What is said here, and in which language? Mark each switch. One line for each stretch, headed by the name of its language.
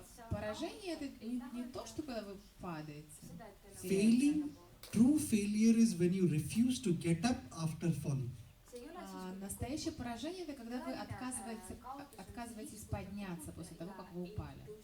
Russian: Поражение это не то, что когда вы падаете.
English: Failing, true failure is when you refuse to get up after falling.
Russian: Настоящее поражение это когда вы отказываетесь подняться после того, как вы упали.